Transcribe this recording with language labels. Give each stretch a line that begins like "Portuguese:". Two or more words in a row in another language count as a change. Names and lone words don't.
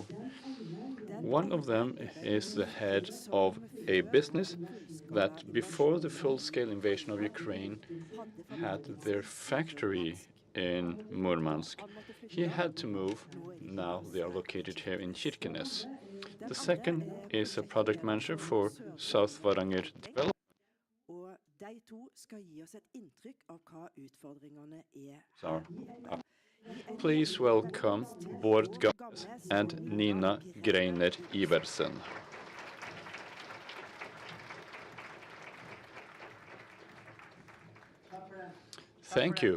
English: One of them is the head of a business that before the full-scale invasion of Ukraine had their factory in Murmansk. He had to move. Now they are located here in Kirkenes. The second is a product manager for South Varanger Development.
Norwegian: De to skal gi oss et inntrykk av hva utfordringene
English: Please welcome Bård Gammes and Nina Greiner Iversen. Thank you.